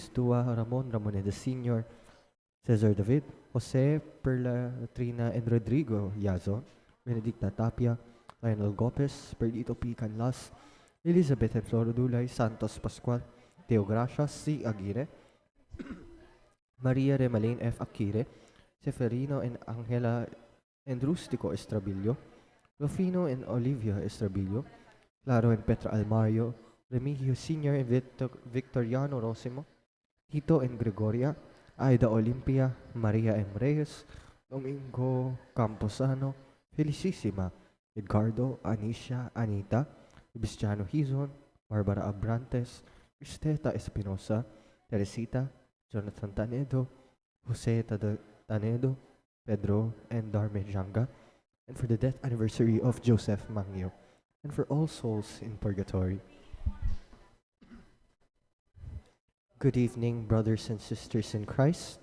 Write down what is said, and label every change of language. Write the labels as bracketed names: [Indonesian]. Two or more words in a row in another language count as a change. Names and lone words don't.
[English] Stua, Ramon Ramoneda Sr., Cesar David, Jose Perla Trina and Rodrigo Yazo, Benedicta Tapia, Lionel Gopez, Perdito P. Canlas, Elizabeth and Floro Dulay, Santos Pascual, Teo Gracias, C. Aguirre, Maria Remalain F. Akire, Seferino and Angela and Rustico Estrabillo, Rufino and Olivia Estrabillo, Claro and Petra Almario, Remigio Sr. and Victoriano Rosimo, Tito and Gregoria, Aida Olimpia, Maria M. Reyes, Domingo Camposano, Felicissima, Edgardo, Anisha, Anita, Cristiano Hizon, Barbara Abrantes, Cristeta Espinosa, Teresita, Jonathan Tanedo, Jose Tanedo, Pedro, and Darme Janga, and for the death anniversary of Joseph Mangio, and for all souls in purgatory. Good evening, brothers and sisters in Christ.